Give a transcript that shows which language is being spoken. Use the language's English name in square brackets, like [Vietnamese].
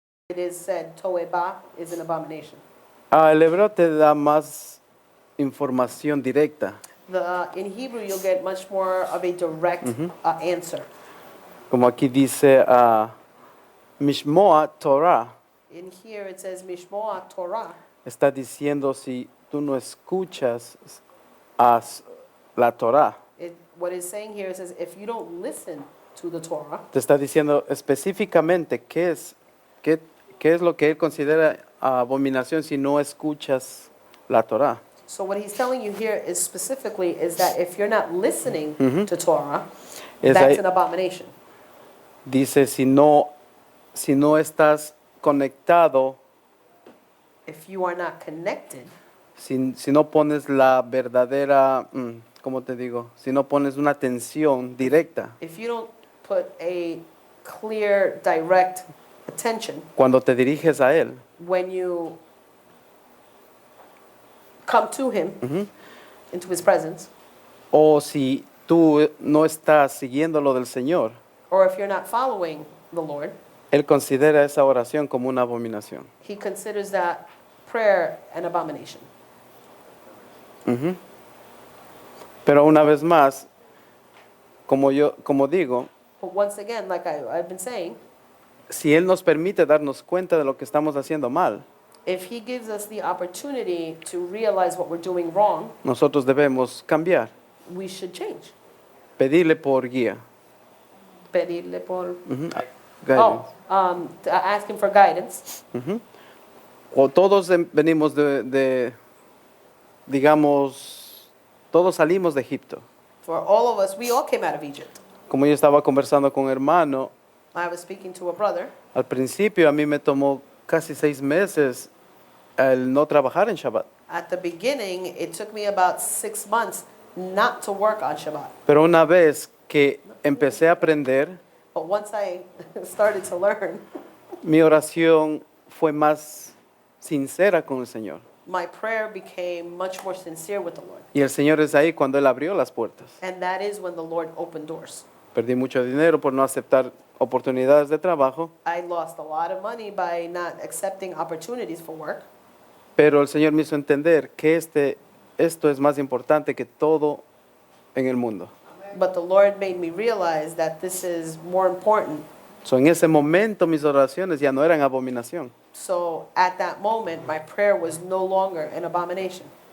[English] It is said, Toeba is an abomination. [Spanish] El hebreo te da más información directa. [English] In Hebrew, you'll get much more of a direct answer. [Spanish] Como aquí dice Mishmoa Torah. [English] In here, it says, Mishmoah Torah. [Spanish] Está diciendo si tú no escuchas a la Torah. [English] What it's saying here, it says, if you don't listen to the Torah, [Spanish] Te está diciendo específicamente qué es lo que él considera abominación si no escuchas la Torah. [English] so what he's telling you here is specifically is that if you're not listening to Torah, [Spanish] Es [English] that's [Spanish] ahí- [English] an abomination. [Spanish] Dice si no estás conectado, [English] If you are not connected, [Spanish] si no pones la verdadera, ¿cómo te digo? Si no pones una atención directa [English] if you don't put a clear, direct attention [Spanish] cuando te diriges a él, [English] when you come to him into his presence, [Spanish] o si tú no estás siguiendo lo del Señor, [English] or if you're not following the Lord, [Spanish] él considera esa oración como una abominación. [English] he considers that prayer an abomination. Ujú. [Spanish] Pero una vez más, como digo, [English] But once again, like I've been saying, [Spanish] si él nos permite darnos cuenta de lo que estamos haciendo mal, [English] if he gives us the opportunity to realize what we're doing wrong, [Spanish] nosotros debemos cambiar, [English] we should change. [Spanish] pedirle por guía. Pedirle por... [English] Ujú. Guidance. To ask him for guidance. [Spanish] Ujú. O todos venimos digamos, todos salimos de Egipto. [English] For all of us, we all came out of Egypt. [Spanish] Como yo estaba conversando con un hermano, [English] I was speaking to a brother. [Spanish] al principio a mí me tomó casi 6 meses el no trabajar en Shabbat. [English] At the beginning, it took me about 6 months not to work on Shabbat. [Spanish] Pero una vez que empecé a aprender, [English] But once I started to learn, [Spanish] mi oración fue más sincera con el Señor. [English] my prayer became much more sincere with the Lord. [Spanish] Y el Señor es ahí cuando Él abrió las puertas. [English] And that is when the Lord opened doors. [Spanish] Perdí mucho dinero por no aceptar oportunidades de trabajo, [English] I lost a lot of money by not accepting opportunities for work. [Spanish] pero el Señor me hizo entender que esto es más importante que todo en el mundo. [English] But the Lord made me realize that this is more important. [Spanish] So, en ese momento mis oraciones ya no eran abominación. [English] So at that moment, my prayer was no longer an abomination.